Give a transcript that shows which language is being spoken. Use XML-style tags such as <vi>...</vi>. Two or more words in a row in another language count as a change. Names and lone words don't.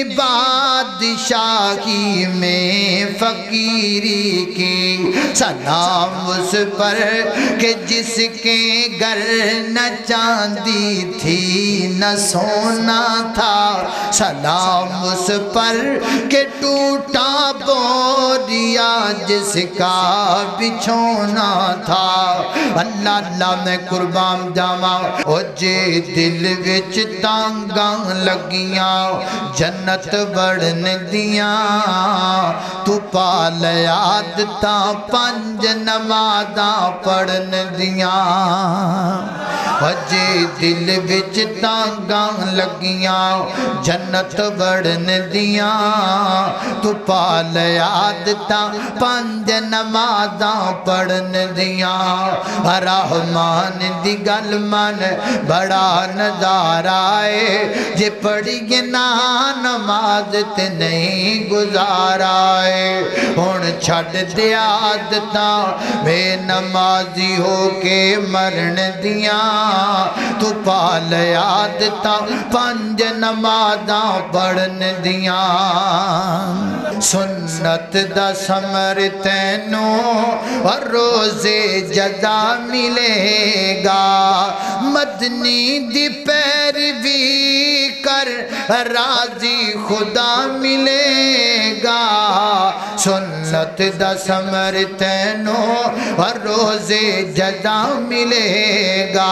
<ur>بادشاہی میں فقیری کی، سلام اس پر کہ جس کے گھر نہ چاندی تھی نہ سونا تھا، سلام اس پر کہ ٹوٹا بوریا جس کا بچھونا تھا۔</ur> <pa>اللہ اللہ میں قربان جاواں، او جے دل وچ تانگاں لگیاں جنت بڑھن دیاں، تو پال عادتاں پنج نمازاں پڑھن دیاں، او جے دل وچ تانگاں لگیاں جنت بڑھن دیاں، تو پال عادتاں پنج نمازاں پڑھن دیاں۔ رحمان دی گل من بڑا نظارہ ہے، جے پڑھی نہ نماز تے نہیں گزارا ہے، ہن چھڈ دے عادتاں بے نمازی ہو کے مرن دیاں، تو پال عادتاں پنج نمازاں پڑھن دیاں۔ سنت دا ثمر تینوں اور روزے جزا ملے گا، مدنی دی پیروی کر راضی خدا ملے گا، سنت دا ثمر تینوں اور روزے جزا ملے گا،</pa>